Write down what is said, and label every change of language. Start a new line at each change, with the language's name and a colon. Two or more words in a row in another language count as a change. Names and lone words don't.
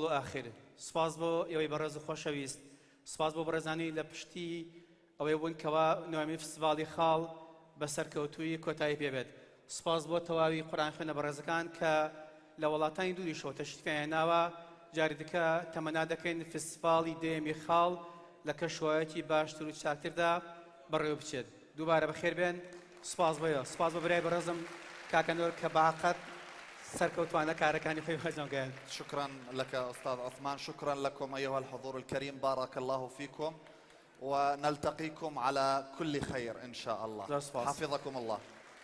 Central Kurdish: و ئاخر سپاس بۆ ئێوەی بەڕێز و خۆشەویست سپاس بۆ بەڕێزانی لە پشتی ئەوەی بوون کەوا نوێمی فستیڤاڵی خاڵ بە سەرکەوتووی کۆتایی پێبێت سپاس بۆ تەواوی قورئان خوێنە بەڕێزەکان کە لە وڵاتانی دووریشەوە تەشریفیان هێناوە جاری دیکە تەمەنا دەکەین فستیڤاڵی دێمی خاڵ لە کەشوایەکی باشتر و چاکتردا بەڕێوە بچێت دووبارە بەخێر بێن سپاس بۆیە سپاس بۆ برای بەڕێزم کاکەنۆر کە بەعقەت سەرکەوتوانە کارەکانی خۆی هەجۆگەیان
Arabic: شكرا لك أستاذ عثمان شكرا لكم أيها الحضور الكريم بارك الله فيكم ونلتقيكم على كل خير إن شاء الله حفظكم الله